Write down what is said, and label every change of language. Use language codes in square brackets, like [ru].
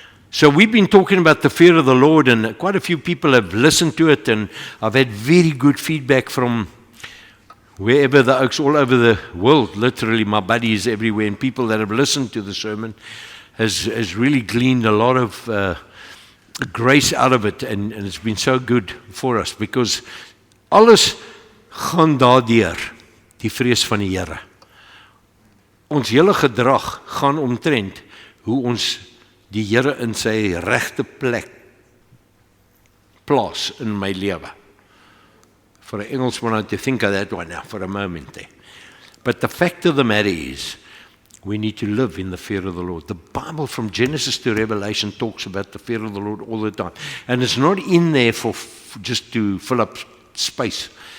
[en] So we've been talking about the fear of the Lord, and quite a few people have listened to it, and I've had very good feedback from wherever the oaks, all over the world, literally my buddies everywhere, and people that have listened to the sermon has really gleaned a lot of grace out of it, and it's been so good for us, because [af] alles gaan daardeur, die vrees van die Here. Ons hele gedrag gaan omtrent hoe ons die Here in sy regte plek plaas in my lewe. [en] For an Englishman, I had to think of that one now for a moment there. But the fact of the matter is, we need to live in the fear of the Lord. The Bible from Genesis to Revelation talks about the fear of the Lord all the time. And it's not in there for just to fill up space.